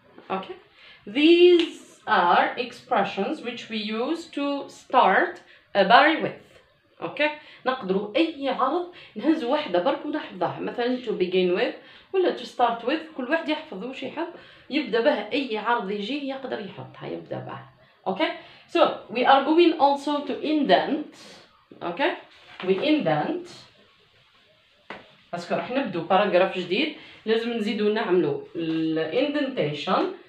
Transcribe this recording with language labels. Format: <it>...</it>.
<en>Okay, these are expressions which we use to start a body with.</en> <ar>okay, نقدروا اي عرض نهز واحده برك ونحفظها، مثلا</ar> <en>to begin with</en> <ar>ولا</ar> <en>to start with.</en> <ar>كل واحد يحفظ واش يحب يبدا به، اي عرض يجيه يقدر يحطها يبدا به.</ar> <en>okay, so we are going also to indent. okay, we indent</en> <ar>باسكو راح نبدو باراجراف جديد لازم نزيدو نعملو indentation.</ar>